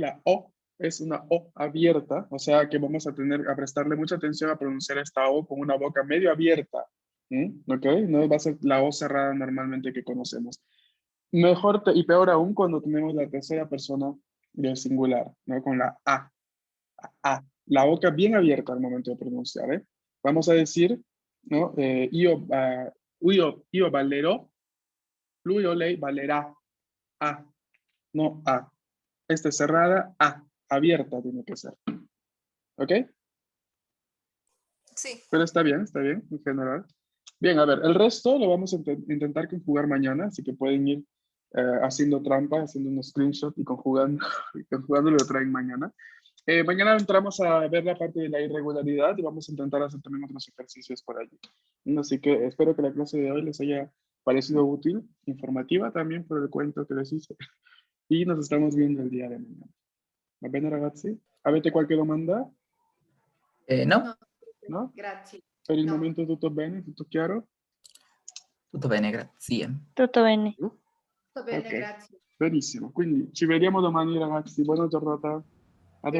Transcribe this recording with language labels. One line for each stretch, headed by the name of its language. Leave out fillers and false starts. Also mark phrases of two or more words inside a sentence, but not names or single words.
Spanish: La O es una O abierta, o sea que vamos a tener a prestarle mucha atención a pronunciar esta O con una boca medio abierta, ¿ok? No va a ser la O cerrada normalmente que conocemos. Mejor y peor aún cuando tenemos la tercera persona del singular, ¿no? Con la A. La boca bien abierta al momento de pronunciar, ¿eh? Vamos a decir, ¿no?
Italian: Io valerò, lui o lei valerá.
Spanish: A, no A. Esta es cerrada, A. Abierta tiene que ser. ¿Ok? Sí. Pero está bien en general. Bien, a ver, el resto lo vamos a intentar conjugar mañana, así que pueden ir haciendo trampa, haciendo un screenshot y conjugándolo lo traen mañana. Mañana entramos a ver la parte de la irregularidad y vamos a intentar hacer también otros ejercicios por allí. Así que espero que la clase de hoy les haya parecido útil, informativa también por el cuento que les hice. Y nos estamos viendo el día de mañana.
Italian: Va bene ragazzi? Avete qualche domanda? No, No? Grazie. Per il No. momento tutto bene? Tutto chiaro? tutto bene, grazie. Tutto bene. Tutto bene, Ok. grazie. Benissimo. Quindi ci vediamo domani ragazzi. Buona giornata. A domani.